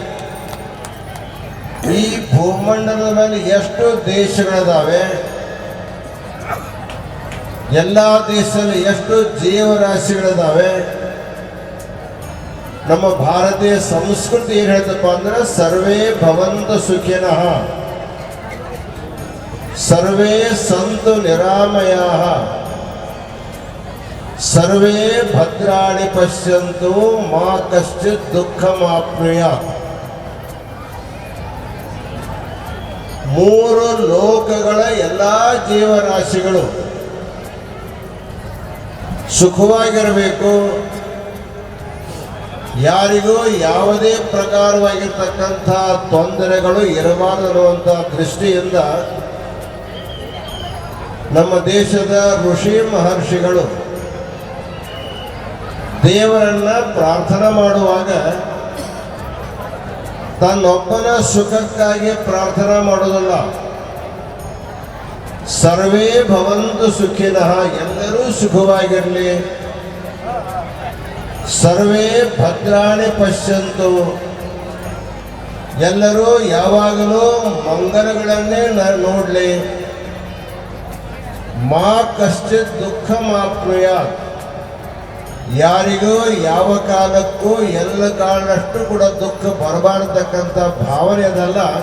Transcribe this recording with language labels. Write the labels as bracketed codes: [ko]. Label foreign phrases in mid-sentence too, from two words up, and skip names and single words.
[kn] ಈ ಭೂಮಂಡಲದ ಮೇಲೆ ಎಷ್ಟು ದೇಶಗಳಿದಾವೆ, ಎಲ್ಲ ದೇಶದಲ್ಲಿ ಎಷ್ಟು ಜೀವರಾಶಿಗಳಿದಾವೆ. ನಮ್ಮ ಭಾರತೀಯ ಸಂಸ್ಕೃತಿ ಏನು ಹೇಳ್ತಪ್ಪ ಅಂದ್ರೆ [sa] ಸರ್ವೇ ಭವಂತು ಸುಖಿನಃ ಸರ್ವೇ ಸಂತು ನಿರಾಮಯಾಃ ಸರ್ವೇ ಭದ್ರಾಣಿ ಪಶ್ಯಂತು ಮಾ ಕಶ್ಚಿತ್ ದುಃಖಮಾಪ್ನುಯಾತ್. [kn] ಮೂರು ಲೋಕಗಳ ಎಲ್ಲ ಜೀವರಾಶಿಗಳು ಸುಖವಾಗಿರಬೇಕು, ಯಾರಿಗೂ ಯಾವುದೇ ಪ್ರಕಾರವಾಗಿರ್ತಕ್ಕಂಥ ತೊಂದರೆಗಳು ಇರಬಾರದು ಅನ್ನುವಂಥ ದೃಷ್ಟಿಯಿಂದ ನಮ್ಮ ದೇಶದ ಋಷಿ ಮಹರ್ಷಿಗಳು ದೇವರನ್ನ ಪ್ರಾರ್ಥನೆ ಮಾಡುವಾಗ ತನ್ನೊಬ್ಬನ ಸುಖಕ್ಕಾಗಿ ಪ್ರಾರ್ಥನೆ ಮಾಡೋದಲ್ಲ, [sa] ಸರ್ವೇ ಭವಂತು ಸುಖಿನಃ [kn] ಎಲ್ಲರೂ ಸುಖವಾಗಿರಲಿ, [sa] ಸರ್ವೇ ಭದ್ರಾಣಿ ಪಶ್ಯಂತು [kn] ಎಲ್ಲರೂ ಯಾವಾಗಲೂ ಮಂಗಲಗಳನ್ನೇ ನೋಡಲಿ, [sa] ಮಾ ಕಶ್ಚಿತ್ ದುಃಖಮಾಪ್ನುಯಾತ್ [kn] ಯಾರಿಗೂ ಯಾವ ಕಾಲಕ್ಕೂ ಎಲ್ಲ ಕಾಲದಷ್ಟು ಕೂಡ ದುಃಖ ಬರಬಾರತಕ್ಕಂಥ ಭಾವನೆ ಅದಲ್ಲ.